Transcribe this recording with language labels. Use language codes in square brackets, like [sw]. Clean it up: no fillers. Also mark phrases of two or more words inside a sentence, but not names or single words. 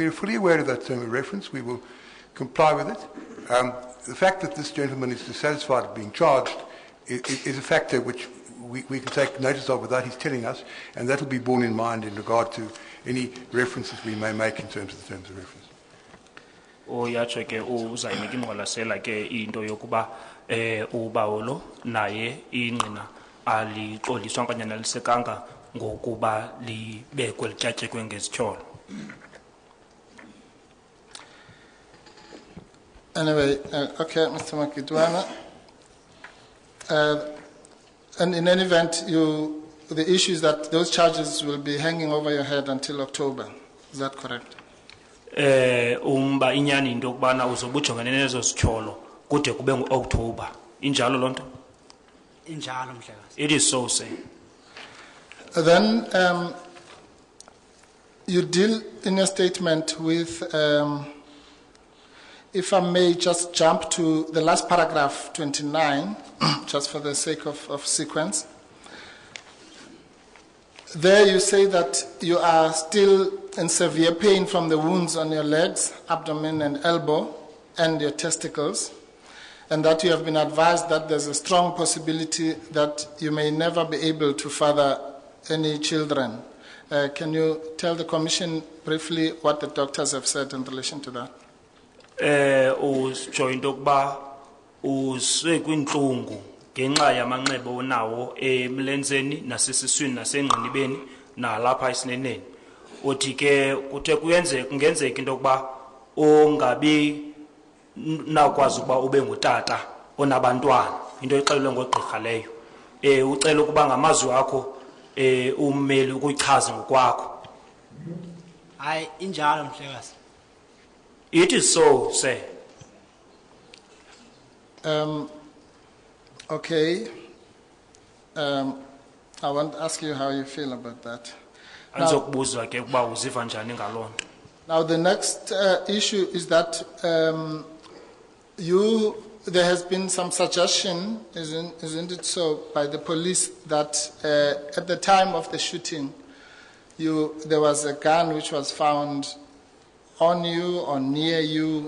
[en] We're fully aware of that term of reference. We will comply with it. The fact that this gentleman is dissatisfied with being charged is a factor which we can take notice of without his telling us, and that will be borne in mind in regard to any references we may make in terms of the terms of reference. [xh] Uyatsho ke uzayinika ingqwalasela ke into yokuba ubawolo naye ingqina alixoliswa okanye analisekanga ngokuba libekwe lityatyekwe ngezityholo. [en] Anyway, okay, Mr. Makitwana. And in any event, the issue is that those charges will be hanging over your head until October. Is that correct? [xh] Inyani into yokubana uzobujongene nezo zityholo kude kube ngu-October. Injalo loo nto? Injalo mhlekazi. [en] It is so, sir. Then you deal in your statement with, if I may just jump to the last paragraph, 29, just for the sake of sequence. There you say that you are still in severe pain from the wounds on your legs, abdomen and elbow, and your testicles, and that you have been advised that there's a strong possibility that you may never be able to father any children. Can you tell the Commission briefly what the doctors have said in relation to that? [xh] Usho into yokuba usekwintlungu ngenxa yamanxeba onawo emlenzeni nasesiswini nasengqinibeni nalapha esineneni. Uthi ke kuthe kungenzeka into yokuba ungabi nakwazi ukuba ube ngutata onabantwana, into exelelwe ngogqirha leyo. Ucela ukuba ngamazwi akho ummeli ukuchaza ngokwakho. Hayi injalo mhlekazi. [en] It is so, sir. Okay. I want to ask you how you feel about that. [xh] Andizokubuzwa ke ukuba uziva njani ngaloo nto. [en] Now the next issue is that there has been some suggestion, isn't it so, by the police that at the time of the shooting, there was a gun which was found on you or near you.